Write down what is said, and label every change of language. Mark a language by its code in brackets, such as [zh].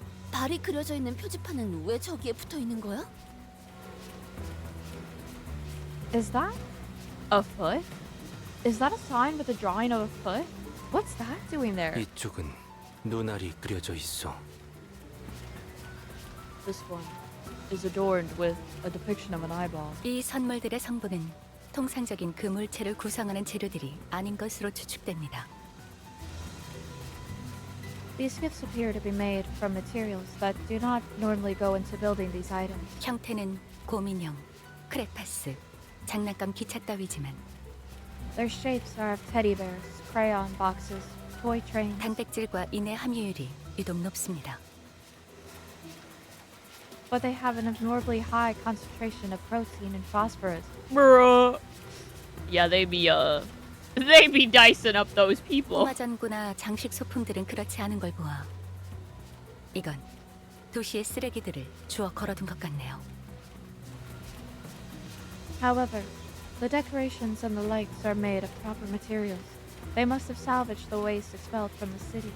[ko] 발이 그려져 있는 표지판은 왜 저기에 붙어 있는 거야? [en] Is that a foot? Is that a sign with a drawing of a foot? What's that doing there? [ko] 이쪽은 눈알이 그려져 있어. [en] This one is adorned with a depiction of an eyeball. [ko] 이 선물들의 성분은 통상적인 그 물체를 구성하는 재료들이 아닌 것으로 추측됩니다. [en] These gifts appear to be made from materials that do not normally go into building these items. [ko] 형태는 곰인형, 크레파스, 장난감 기차 따위지만 [en] Their shapes are of teddy bears, crayon boxes, toy trains. [ko] 단백질과 인의 함유율이 유독 높습니다. [en] But they have an abnormally high concentration of protein and phosphorus. Bruh. Yeah, they be dicing up those people. [ko] 포마전구나 장식 소품들은 그렇지 않은 걸 보아 이건 도시의 쓰레기들을 주워 걸어둔 것 같네요. [en] However, the decorations and the lights are made of proper materials. They must have salvaged the waste expelled from the city.